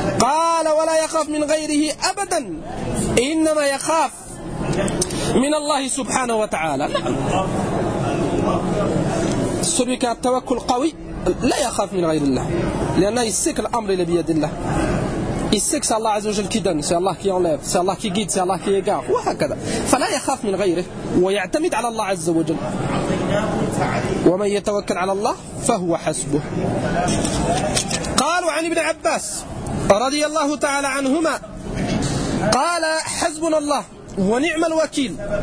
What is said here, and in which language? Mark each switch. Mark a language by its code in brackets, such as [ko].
[ar] قال ولا يخاف من غيره أبدا، إنما يخاف من الله سبحانه وتعالى. نعم، [fr] celui qui a [ar] التوكل قوي لا يخاف من غير الله، لأنه يسك الأمر لبيد الله. [fr] Il sait que c'est Allah Azzawajal qui donne, c'est Allah qui enlève, c'est Allah qui guide, c'est Allah qui égare. [ar] فلا يخاف من غيره ويعتمد على الله عز وجل ومن يتوكل على الله فهو حسبه. قالوا عن ابن عباس رضي الله تعالى عنهما قال حسبنا الله ونعم الوكيل.